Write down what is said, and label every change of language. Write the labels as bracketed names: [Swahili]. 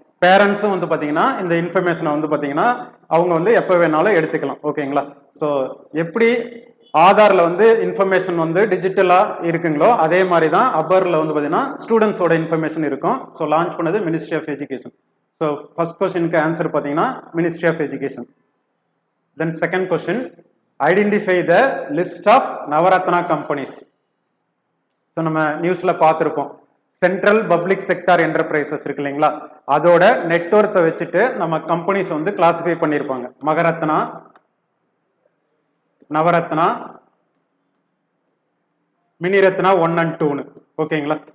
[Tamil] பேரண்ட்ஸும் வந்து பார்த்தீங்கன்னா இந்த இன்ஃபர்மேஷனை வந்து பார்த்தீங்கன்னா அவங்க வந்து எப்போ வேணாலும் எடுத்துக்கலாம். ஓகேங்களா? ஸோ எப்படி ஆதாரில் வந்து இன்ஃபர்மேஷன் வந்து டிஜிட்டலாக இருக்குங்களோ அதே மாதிரி தான் அபரில் வந்து பார்த்தீங்கன்னா ஸ்டூடெண்ட்ஸோட இன்ஃபர்மேஷன் இருக்கும். ஸோ லான்ச் பண்ணது ministry of education. So first கொஸ்டினுக்கு ஆன்சர் பார்த்தீங்கன்னா ministry of education. [English] Then second question, identify the list of Navaratna companies. [Tamil] So நம்ம நியூஸ்ல பார்த்துருப்போம், சென்ட்ரல் பப்ளிக் செக்டார் என்டர்பிரைசஸ் இருக்கு இல்லைங்களா, அதோட நெட்வொர்த்தை வச்சுட்டு நம்ம கம்பெனிஸ் வந்து கிளாசிஃபை பண்ணியிருப்பாங்க. மகரத்னா, நவரத்னா, மினிரத்னா 1 and 2. ஓகேங்களா?